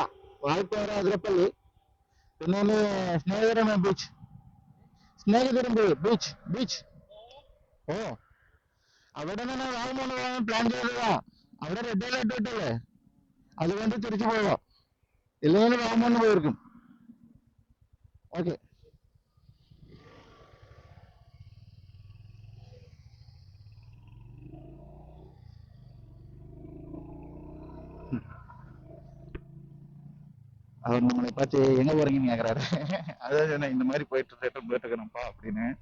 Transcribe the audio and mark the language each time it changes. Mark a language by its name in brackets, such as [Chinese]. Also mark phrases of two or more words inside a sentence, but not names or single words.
[Malayalam] വാഴപ്പാറ, അതിരപ്പള്ളി, പിന്നെ ഒന്ന് സ്നേഹിതരം ബീച്ച്. സ്നേഹിതരം ബീച്ച് ബീച്ച്. ഓ, അവിടെ തന്നെ വാഗമണ് പോകാൻ പ്ലാൻ ചെയ്തതാ. അവിടെ [English] red alert [Malayalam] ഇട്ടല്ലേ, അതുകൊണ്ട് തിരിച്ചു പോവാം. ഇല്ലെങ്കിൽ വാഗമണ് പോയിരിക്കും. ഓക്കെ. [Tamil] அவர் நம்மளை பார்த்து எங்க போறீங்கன்னு கேக்குறாரு. அதான் சொன்னேன், இந்த மாதிரி போயிட்டு இருக்கணும்ப்பா அப்படின்னு.